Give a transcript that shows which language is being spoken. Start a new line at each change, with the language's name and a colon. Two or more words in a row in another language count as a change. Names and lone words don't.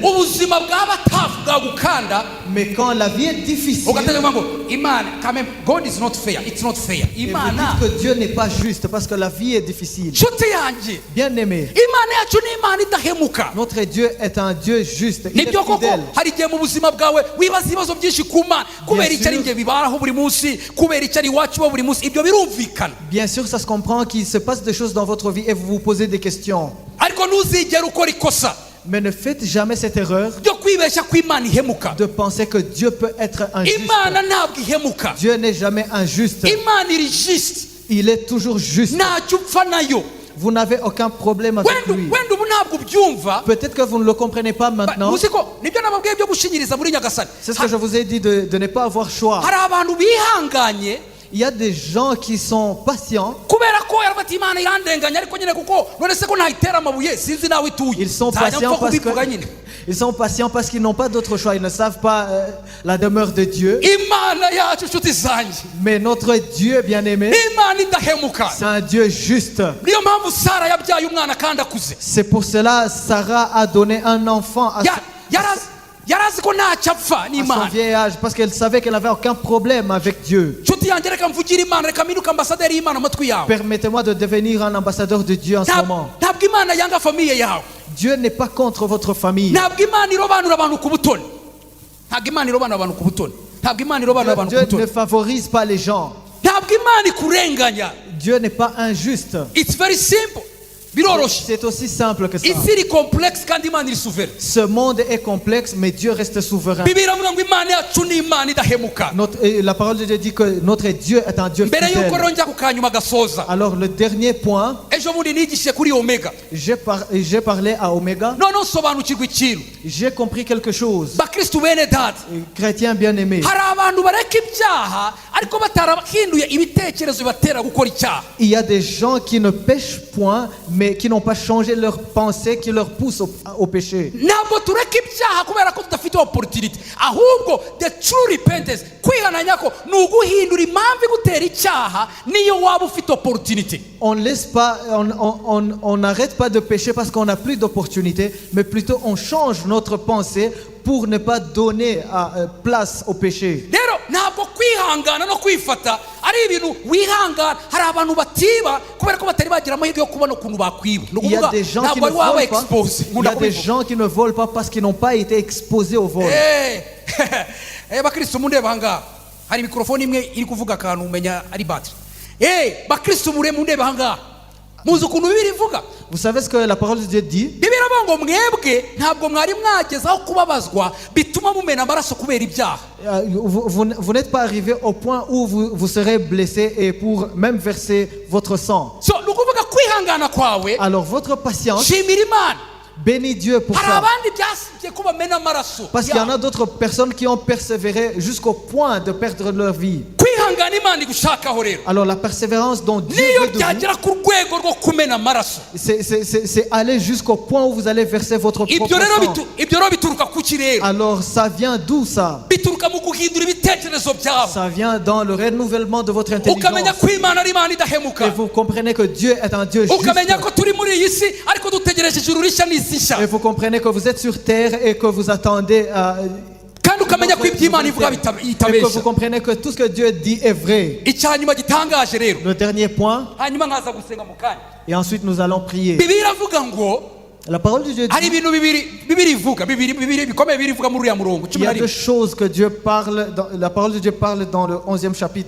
Kinyarwanda: Ubuzima bw'abatafu bwagukanda.
French: Mais quand la vie est difficile,
Kinyarwanda: ugategeka ngo Imana,
French: quand même,
English: God is not fair, it's not fair.
French: et vous
Kinyarwanda: Imana,
French: dites que Dieu n'est pas juste parce que la vie est difficile.
Kinyarwanda: nshuti yanjye,
French: Bien aimé,
Kinyarwanda: Imana yacu ni Imana idahemuka.
French: notre Dieu est un Dieu juste. Il est
Kinyarwanda: Nibyo koko
French: fidèle.
Kinyarwanda: hari igihe mu buzima bwawe wibaza ibibazo byinshi ku Mana kubera icyo ari njye bibaraho buri munsi, kubera icyo ari iwacu buri munsi. Ibyo birumvikana,
French: Bien sûr, ça se comprend qu'il se passe des choses dans votre vie et vous vous posez des questions.
Kinyarwanda: ariko ntuzigere ukora ikosa
French: Mais ne faites jamais cette erreur
Kinyarwanda: ryo kwibeshya ko imana ihemuka.
French: de penser que Dieu peut être injuste.
Kinyarwanda: Imana ntabwo ihemuka.
French: Dieu n'est jamais injuste.
Kinyarwanda: Imana iri juste.
French: Il est toujours juste.
Kinyarwanda: Ntacyo upfa nayo.
French: Vous n'avez aucun problème avec lui.
Kinyarwanda: Wenda ubu ntabwo ubyumva.
French: Peut-être que vous ne le comprenez pas maintenant.
Kinyarwanda: Muzi ko nibyo nababwiye byo gushinyiriza muri Nyagasani.
French: C'est ce que je vous ai dit de ne pas avoir choix.
Kinyarwanda: Hari abantu bihanganye.
French: Il y a des gens qui sont patients.
Kinyarwanda: Kubera ko yarafata Imana irandenganya ariko nyine kuko none se ko ntayitera amabuye sinzi nawe ituye.
French: Ils sont patients parce qu'ils n'ont pas d'autre choix. Ils ne savent pas la demeure de Dieu.
Kinyarwanda: Imana yacu nshuti zanjye.
French: Mais notre Dieu bien-aimé,
Kinyarwanda: Imana idahemuka.
French: c'est un Dieu juste.
Kinyarwanda: Niyo mpamvu Sara yabyaye umwana kandi akuze.
French: C'est pour cela Sarah a donné un enfant à
Kinyarwanda: yarazi ko ntacyo apfa
French: son
Kinyarwanda: n'Imana.
French: vieil âge parce qu'elle savait qu'elle n'avait aucun problème avec Dieu.
Kinyarwanda: Nshuti yanjye reka mvugire Imana, reka mpinduke ambasaderi y'Imana amatwi yawe.
French: Permettez-moi de devenir un ambassadeur de Dieu en ce moment.
Kinyarwanda: Ntabwo Imana yanga famiye yawe.
French: Dieu n'est pas contre votre famille.
Kinyarwanda: Ntabwo Imana irobanura abantu ku butoni. Ntabwo Imana irobanura abantu ku butoni. Ntabwo Imana irobanura abantu ku
French: Dieu ne
Kinyarwanda: butoni.
French: favorise pas les gens.
Kinyarwanda: Ntabwo Imana ikurenganya.
French: Dieu n'est pas injuste.
English: It's very simple.
Kinyarwanda: Biroroshye.
French: C'est aussi simple que ça.
Kinyarwanda: Isi iri complexe kandi Imana iri souverain.
French: Ce monde est complexe, mais Dieu reste souverain.
Kinyarwanda: Bibiliya iravuga ngo Imana yacu ni Imana idahemuka.
French: La parole de Dieu dit que notre Dieu est un Dieu
Kinyarwanda: Mbere yuko
French: fidèle.
Kinyarwanda: rongera ku kanyuma gasoza.
French: Alors le dernier point,
Kinyarwanda: Ejo bundi nigishije kuri Omega.
French: j'ai parlé à Omega.
Kinyarwanda: None nsobanukirwa ikintu.
French: J'ai compris quelque chose.
Kinyarwanda: Bakristu bene data.
French: Chrétien bien-aimé,
Kinyarwanda: Hari abantu bareka ibyaha ariko batarahinduye ibitekerezo bibatera gukora icyaha.
French: il y a des gens qui ne pêchent point, mais qui n'ont pas changé leurs pensées, qui leur poussent au péché.
Kinyarwanda: Ntabwo tureka ibyaha kubera ko tudafite opportunity. Ahubwo
English: the true repentance,
Kinyarwanda: kwihana nyako ni uguhindura impamvu igutera icyaha niyo waba ufite opportunity.
French: On laisse pas, on n'arrête pas de pécher parce qu'on n'a plus d'opportunité, mais plutôt on change notre pensée pour ne pas donner place au péché.
Kinyarwanda: Rero ntabwo kwihangana no kwifata ari ibintu wihangana. Hari abantu batiba kubera ko batari bagira amahirwe yo kubona ukuntu bakwiba.
French: Il y a des gens qui ne volent pas. Il y a des gens qui ne volent pas parce qu'ils n'ont pas été exposés au vol.
Kinyarwanda: Bakristo mundeba hanga hari mikrofone imwe iri kuvuga akantu umenya ari battery. Bakristo mundeba hanga muzi ukuntu Bibiliya ivuga.
French: Vous savez ce que la parole de Dieu dit?
Kinyarwanda: Bibiliya iravuga ngo mwebwe ntabwo mwari mwagezaho kubabazwa bituma mumena amaraso kubera ibyaha.
French: Vous n'êtes pas arrivé au point où vous serez blessé et pour même verser votre sang.
Kinyarwanda: So ni ukuvuga kwihangana kwawe.
French: Alors votre patience,
Kinyarwanda: Shimira Imana.
French: bénis Dieu pour
Kinyarwanda: Hari
French: ça.
Kinyarwanda: abandi byasibye ko bamena amaraso.
French: Parce qu'il y en a d'autres personnes qui ont persévéré jusqu'au point de perdre leur vie.
Kinyarwanda: Kwihangana Imana igushakaho rero.
French: Alors la persévérance dont Dieu
Kinyarwanda: Niyo
French: veut de vous,
Kinyarwanda: byagera ku rwego rwo kumena amaraso.
French: c'est aller jusqu'au point où vous allez verser votre propre
Kinyarwanda: Ibyo rero
French: sang.
Kinyarwanda: bituruka ku kirere.
French: Alors ça vient d'où ça?
Kinyarwanda: Bituruka mu guhindura ibitekerezo byawe.
French: Ça vient dans le renouvellement de votre
Kinyarwanda: Ukamenya
French: intelligence.
Kinyarwanda: ko Imana ari Imana
French: Et
Kinyarwanda: idahemuka.
French: vous comprenez que Dieu est un Dieu juste.
Kinyarwanda: Ukamenya ko turi muri iyi si ariko dutegereje ijuru rishya n'isi nshya.
French: Et vous comprenez que vous êtes sur terre et que vous attendez
Kinyarwanda: Kandi ukamenya ko ibyo Imana ivuga
French: et que vous
Kinyarwanda: itabeshya.
French: comprenez que tout ce que Dieu dit est vrai.
Kinyarwanda: Icyanyuma gitangaje rero.
French: Le dernier point,
Kinyarwanda: Hanyuma nkaza gusenga mu kanya.
French: et ensuite nous allons prier.
Kinyarwanda: Bibiliya iravuga ngo
French: La parole de Dieu
Kinyarwanda: hari
French: dit,
Kinyarwanda: ibintu bibiri ivuga bibiri bikomeye biri ivuga muri uriya murongo
French: il y a 11. deux choses que Dieu parle, la parole de Dieu parle dans le 11e chapitre.